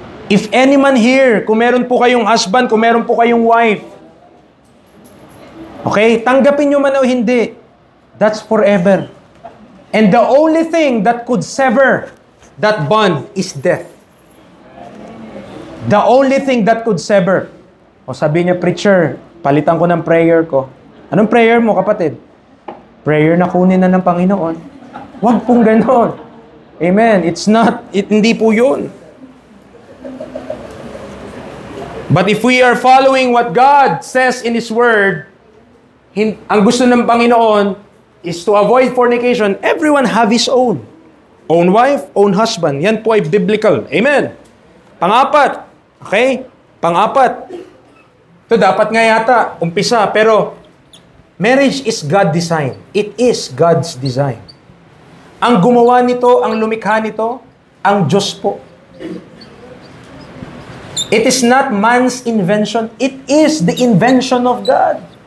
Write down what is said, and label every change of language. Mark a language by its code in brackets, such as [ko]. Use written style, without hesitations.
[en] If any man here, [tl] kung meron po kayong husband, kung meron po kayong wife, okay, tanggapin nyo man o hindi, [en] that's forever. And the only thing that could sever that bond is death. The only thing that could sever. [tl] O sabi niya, preacher, palitan ko ng prayer ko. Anong prayer mo, kapatid? Prayer na kunin na ng Panginoon. Huwag pong ganon. Amen. Hindi po yun. [en] But if we are following what God says in His Word, [tl] ang gusto ng Panginoon [en] is to avoid fornication. Everyone have his own. Own wife, own husband. [tl] Yan po ay biblical. Amen. Pang-apat. Okay? Pang-apat. Ito dapat nga yata, umpisa. [en] Pero, marriage is God design. It is God's design. [tl] Ang gumawa nito, ang lumikha nito, ang Diyos po. [en] It is not man's invention. It is the invention of God.